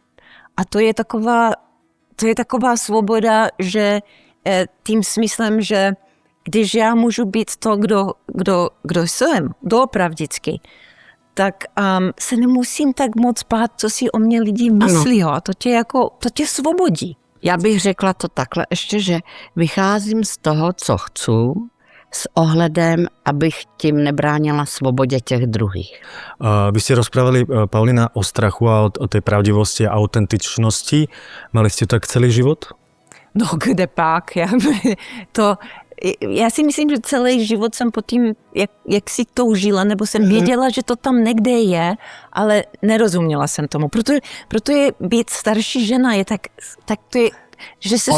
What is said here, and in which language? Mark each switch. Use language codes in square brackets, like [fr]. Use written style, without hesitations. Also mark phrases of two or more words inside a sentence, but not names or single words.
[cs] A to je taková svoboda, že tím smyslem, že když já můžu být to, kdo jsem, doopravdicky, tak se nemusím tak moc bát, co si o mě lidi myslí. A to tě svobodí. Já bych řekla to takhle ještě, že vycházím z toho, co chci, s ohledem, abych tím nebránila svobodě těch druhých. [sk] Vy ste rozprávali, Paulina, o strachu a o tej pravdivosti a autentičnosti. Mali ste tak celý život? [cs] No, kde pak? Já si myslím, že celý život jsem po tím, jak si toužila, nebo jsem věděla, že to tam někde je, ale nerozuměla jsem tomu. Proto je být starší žena je tak to je, že se